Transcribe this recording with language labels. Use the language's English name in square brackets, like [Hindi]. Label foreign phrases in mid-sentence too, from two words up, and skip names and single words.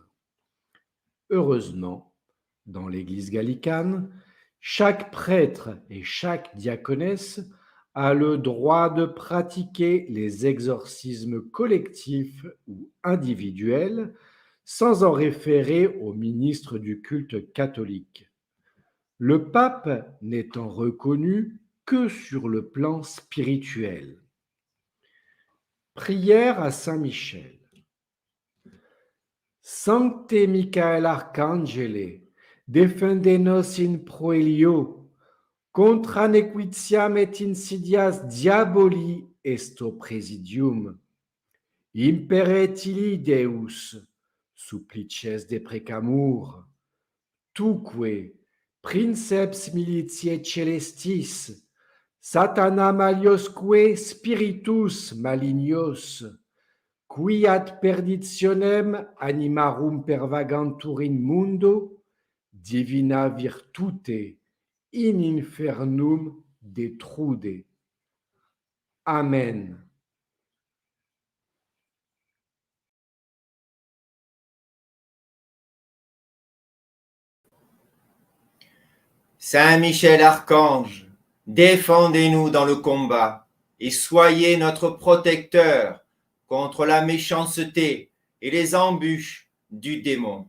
[French] Heureusement, dans l'Église gallicane, chaque prêtre et chaque diaconesse a le droit de pratiquer les exorcismes collectifs ou individuels sans en référer au ministre du culte catholique. Le pape n'étant reconnu que sur le plan spirituel. Prière à Saint Michel. [Latin] Sancte Michael Arcangele, defende-nos in proelio, contra nequitiam et insidias diaboli esto presidium. Imperet illi Deus, supplices de precamur, tuque, princeps militiae celestis, Satana maliosque spiritus malignos, qui ad perditionem animarum pervagantur in mundo, divina virtute in infernum detrude. Amen. [French] Saint Michel Archange, défendez-nous dans le combat et soyez notre protecteur contre la méchanceté et les embûches du démon.